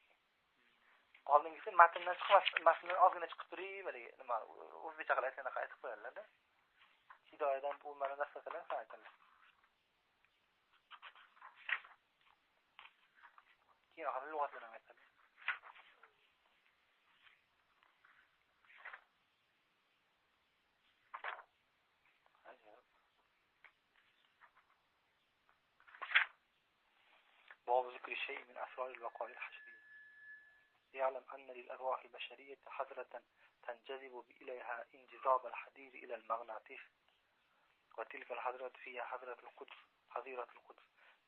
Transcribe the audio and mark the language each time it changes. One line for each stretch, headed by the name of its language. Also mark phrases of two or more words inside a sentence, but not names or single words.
Uzbek: Oldingisi matndan chiqmas, matndan ozgina chiqib turib, nima o'zbekcha qilib aytganda aytib qo'yadilar-da. Hidoyadan bu mana narsaqalar aytadilar. Keyin oxirgi lug'atlarni aytadi.
Arabic: باب ذكر شيء من أسرار الوقائع الحشرية. يعلم أن للأرواح البشرية حضرة تنجذب إليها انجذاب الحديد إلى المغناطيس، وتلك الحضرة فيها حضرة القدس.